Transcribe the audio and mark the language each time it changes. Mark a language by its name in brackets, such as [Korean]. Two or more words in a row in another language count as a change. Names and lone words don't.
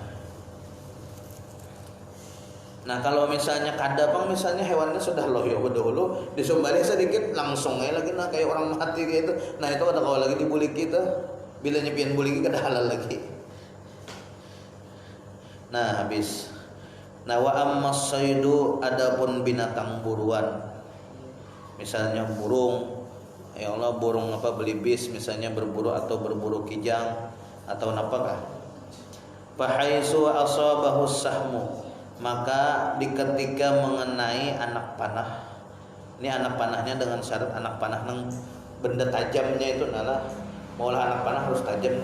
[Banjar] Nah kalau misalnya kadapang misalnya hewannya sudah loyo dahulu disembelih sedikit langsung lagi nah kayak orang mati kayak itu, nah itu ada kawa lagi dibuliki itu, bila nyepian buliki kada halal lagi. Nah habis. [Arabic] Nah وأما الصيد, [Banjar] adapun binatang buruan, misalnya burung, ya Allah burung apa belibis misalnya berburu atau berburu kijang atau apakah, [Arabic] فحيث أصابه سهم, [Banjar] maka ketika mengenai anak panah, ini anak panahnya dengan syarat anak panah nang benda tajamnya itu nalah maulah anak panah harus tajam.